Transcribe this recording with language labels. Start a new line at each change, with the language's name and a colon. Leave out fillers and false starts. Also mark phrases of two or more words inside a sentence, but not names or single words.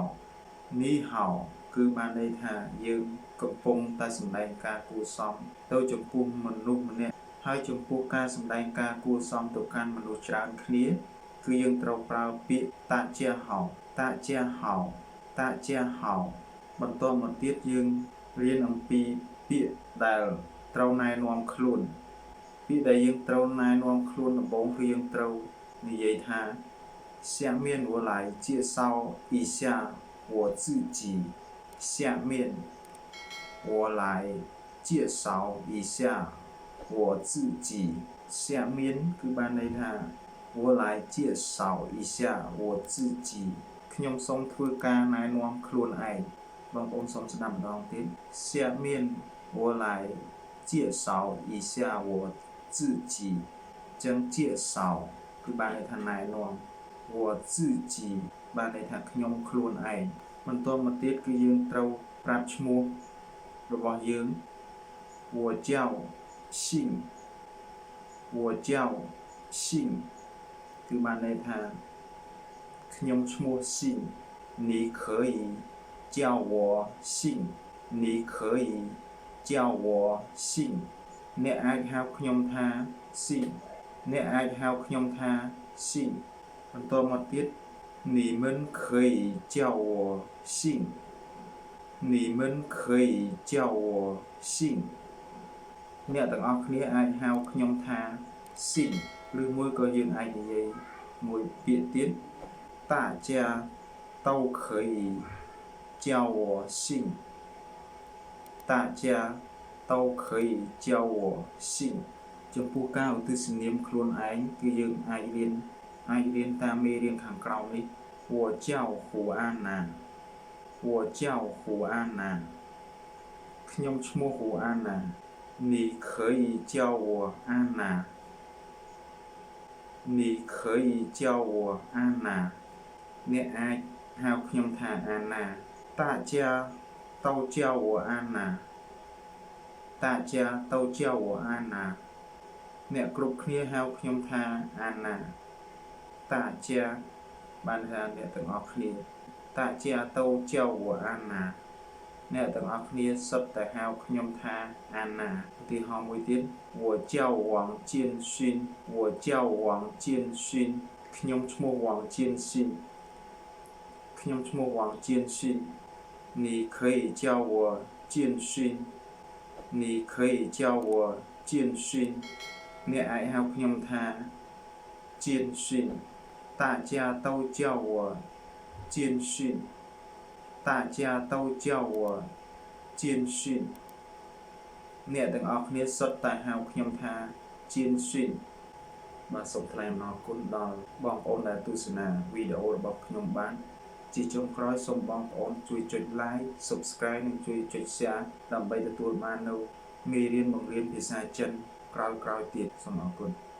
Khmer: នីហៅគឺបានន័យថាយើងកំពុងតែសម្ដែងការគួរសមទៅចំពោះមនុស្សម្នាក់ហើយចំពោះការសម្ដែងការគួរសមទៅកាន់មនុស្សច្រើនគ្នាគឺយើងត្រូវប្រើពាក្យ
Chinese: 大家好大家好大家好
Khmer: បន្តមកទៀតយើងរៀនអំពីពាក្យដែលត្រូវណែនាំខ្លួនពាក្យដែលយើងត្រូវណែនាំខ្លួនដំបូងគឺយើងត្រូវ និយាយថា
Chinese: 下面我来介绍一下我自己下面我来介绍一下我自己下面
Khmer: គឺបានន័យថា
Chinese: 我来介绍一下我自己
Khmer: ខ្ញុំសូមធ្វើការណែនាំខ្លួនឯងបងប្អូនសូមស្ដាប់ម្ដងទៀត
Chinese: 下面我来介绍一下我自己
Khmer: ចឹង介绍គឺបានន័យថាណែនាំ
Chinese: 我自己
Khmer: បានន័យថាខ្ញុំខ្លួនឯងបន្តមកទៀតគឺយើងត្រូវប្រាប់ឈ្មោះរបស់យើង
Chinese: 我叫姓我叫
Khmer: 姓គឺបានន័យថាខ្ញុំឈ្មោះ姓
Chinese: 你可以叫我姓你可以叫我姓
Khmer: អ្នកអាចហៅខ្ញុំថា姓អ្នកអាចហៅខ្ញុំថា姓 បន្តមកទៀត
Chinese: 你们可以叫我姓你们可以叫我姓
Khmer: អ្នកទាំងអស់គ្នាអាចហៅខ្ញុំ ថាស៊ីងឬមួយក៏យើងអាចនិយាយមួយពាក្យទៀត
Chinese: 大家都可以叫我姓大家都可以叫我姓
Khmer: ចំពោះការឧទ្ទិសនាមខ្លួនឯងគឺយើងអាចរៀនតាមមេរៀនខាងក្រោមនេះ
Chinese: 我叫胡安娜我叫胡安娜
Khmer: ខ្ញុំឈ្មោះ
Chinese: 胡安娜你可以叫我安娜你可以叫我安娜
Khmer: អ្នកអាចហៅខ្ញុំថាអាណា
Chinese: 大家都叫我安娜大家都叫我安娜
Khmer: អ្នកគ្រប់គ្នាហៅខ្ញុំថាអាណា
Chinese: 大家
Khmer: បានថាអ្នកទាំងអ ស់គ្នា
Chinese: 大家都叫我安娜
Khmer: អ្នកទាំងអស់គ្នាសុទ្ធតែហៅខ្ញុំថាអាណាឧទាហរណ៍មួយទៀត
Chinese: 我叫王建勋我叫王建勋
Khmer: ខ្ញុំឈ្មោះ
Chinese: 王建勋
Khmer: ខ្ញុំឈ្មោះ
Chinese: 王建勋你可以叫我建勋你可以叫我建勋
Khmer: អ្នកអាចហៅខ្ញុំថា
Chinese: 建勋大家都叫我建勋大家都叫我建勋
Khmer: អ្នកទាំងអស់គ្នាសុទ្ធតែហៅខ្ញុំថា建勋បាទសូមថ្លែងអំណរគុណដល់បងប្អូនដែលទស្សនាវីដេអូរបស់ខ្ញុំបានជាចុងក្រោយសូមបងប្អូនជួយចុច
English: Like Subscribe
Khmer: និងជួយចុច Share ដើម្បីទទួលបាននូវមេរៀនបង្រៀនភាសាចិនក្រោយៗទៀតសូមអរគុណ